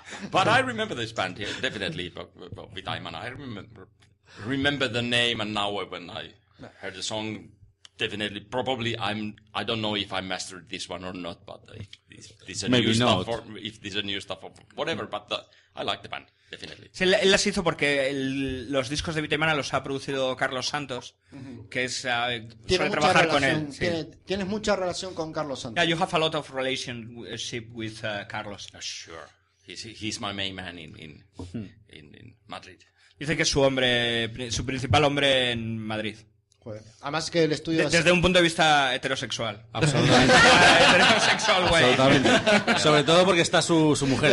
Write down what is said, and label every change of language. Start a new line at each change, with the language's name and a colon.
English: But I remember this band, yeah, definitely, but with Aimana. I remember the name, and now when I heard the song, definitely, probably I don't know if I mastered this one or not, but if this a Maybe new not. stuff, or if this a new stuff, or whatever, but I like the band, definitely.
Spanish: Sí, él las hizo porque los discos de Vita y Mana los ha producido Carlos Santos, que es suele trabajar con él. Sí. Tienes mucha relación con Carlos Santos.
English: Yeah, you have a lot of relationship with Carlos. Sure, he's my main man in Madrid.
Spanish: Dice que es su principal hombre en Madrid. Joder. Además que el estudio... Desde un punto de vista heterosexual. Absolutamente. Heterosexual, güey. Absolutamente. Sobre todo porque está su mujer.